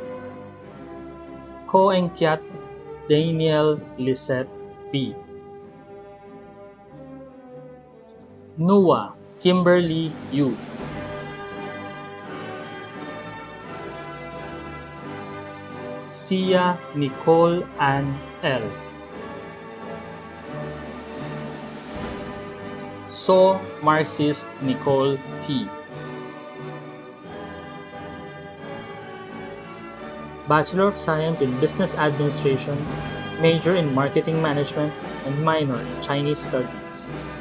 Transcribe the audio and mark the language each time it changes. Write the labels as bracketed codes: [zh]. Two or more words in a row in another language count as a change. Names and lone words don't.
[en] Koengkiat Daniel Lisette B. Nua Kimberly Yu. Sia Nicole Ann L. So Marxist Nicole T. Bachelor of Science in Business Administration, major in Marketing Management, and minor in Chinese Studies.